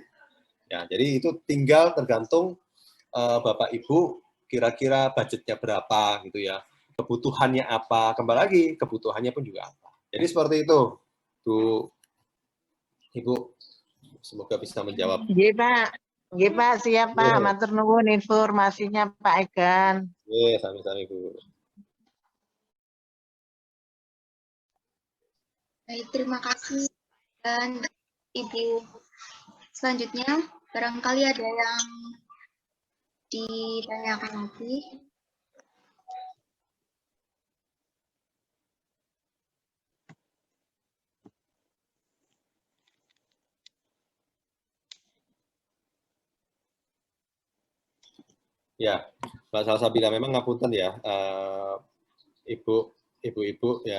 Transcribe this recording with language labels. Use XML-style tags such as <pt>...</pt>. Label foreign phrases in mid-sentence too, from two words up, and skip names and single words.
<id>Ya, jadi itu tinggal tergantung Bapak Ibu kira-kira budgetnya berapa gitu ya, kebutuhannya apa, kembali lagi kebutuhannya pun juga apa. Jadi seperti itu, Bu Ibu, semoga bisa menjawab.</id> <jv>Nggih, Pak. Nggih, Pak, siap, Pak. Matur nuwun informasinya, Pak Egan. Sami-sami, Bu.</jv> <id>Baik, terima kasih. Dan Ibu, selanjutnya barangkali ada yang ditanyakan lagi. Ya, Mbak Salsabila, memang ngapunten ya, ibu-ibu ya.</id>